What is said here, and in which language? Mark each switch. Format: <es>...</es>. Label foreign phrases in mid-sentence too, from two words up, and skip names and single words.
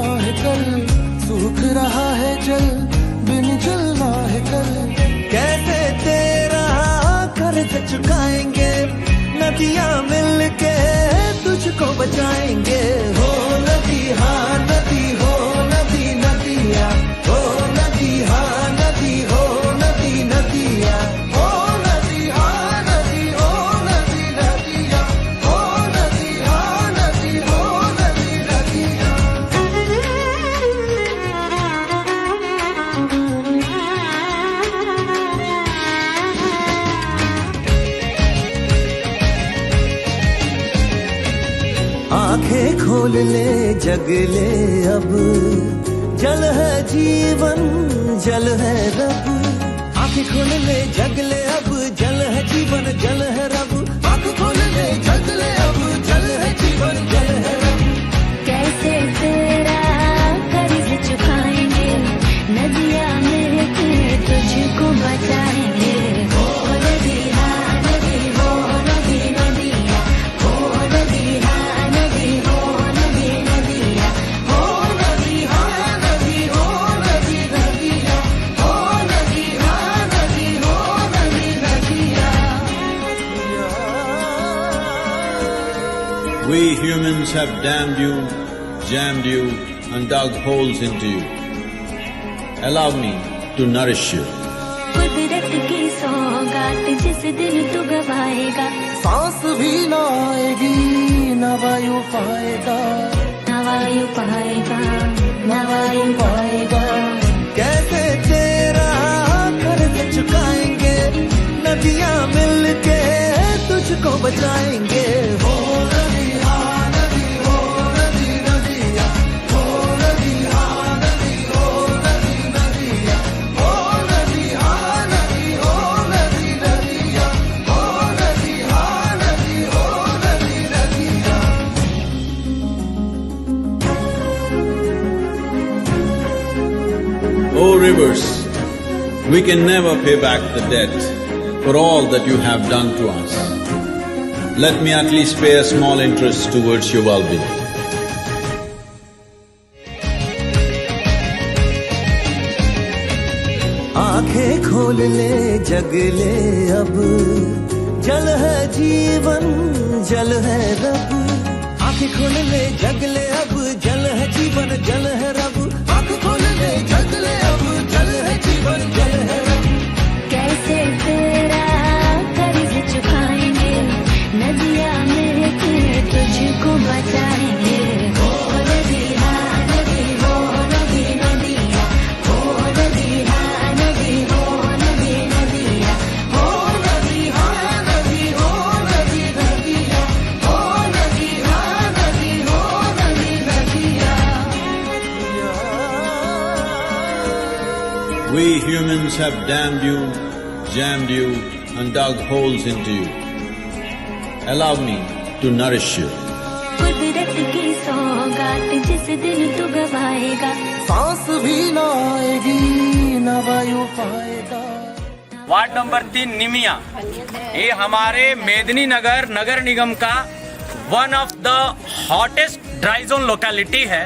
<hi>है कल, सूख रहा है जल, बिन जलना है कल। कैसे तेरा कर्ज चुकाएंगे, नदियां मिलके तुझको बचाएंगे। हो नदी हाँ नदी, हो नदी नदिया, हो नदी हाँ नदी, हो नदी नदिया, हो नदी हाँ नदी, हो नदी नदिया, हो नदी हाँ नदी, हो नदी नदिया। आंखें खोल ले जग ले अब, जल है जीवन जल है रब। आंखें खोल ले जग ले अब, जल है जीवन जल है रब। आंखें खोल ले जग ले अब, जल है जीवन जल है रब। कैसे तेरा कर्ज चुकाएंगे, नदियां मिलके तुझको बचाएंगे। हो नदी हाँ नदी, हो नदी नदिया, हो नदी हाँ नदी, हो नदी नदिया, हो नदी हाँ नदी, हो नदी नदिया, हो नदी हाँ नदी, हो नदी नदिया।</hi> <en>We humans have damned you, jammed you, and dug holes into you. Allow me to nourish you.</en> <hi>कुदरत की सौगात जिस दिन तू गवाएगा, सांस भी ना आएगी न वायु पाएगा, न वायु पाएगा, न वायु पाएगा। कैसे तेरा कर्ज चुकाएंगे, नदियां मिलके तुझको बचाएंगे। हो नदी हाँ नदी, हो नदी नदिया, हो नदी हाँ नदी, हो नदी नदिया, हो नदी हाँ नदी, हो नदी नदिया, हो नदी हाँ नदी, हो नदी नदिया।</hi> <en>O rivers, we can never pay back the debt for all that you have done to us. Let me at least pay a small interest towards your well-being.</en> <hi>आंखें खोल ले जग ले अब, जल है जीवन जल है रब। आंखें खोल ले जग ले अब, जल है जीवन जल है रब। आंखें खोल ले जग ले अब, जल है जीवन जल है रब। कैसे तेरा कर्ज चुकाएंगे, नदियां मिलके तुझको बचाएंगे। हो नदी हाँ नदी, हो नदी नदिया, हो नदी हाँ नदी, हो नदी नदिया, हो नदी हाँ नदी, हो नदी नदिया, हो नदी हाँ नदी, हो नदी नदिया।</hi> <en>We humans have damned you, jammed you, and dug holes into you. Allow me to nourish you.</en> <hi>कुदरत की सौगात जिस दिन तू गवाएगा, सांस भी ना आएगी न वायु पाएगा। वार्ड नंबर 3 निमिया, ये हमारे मेदिनीनगर नगर निगम का</hi> <en>one of the hottest dry zone locality</en> <hi>है।</hi>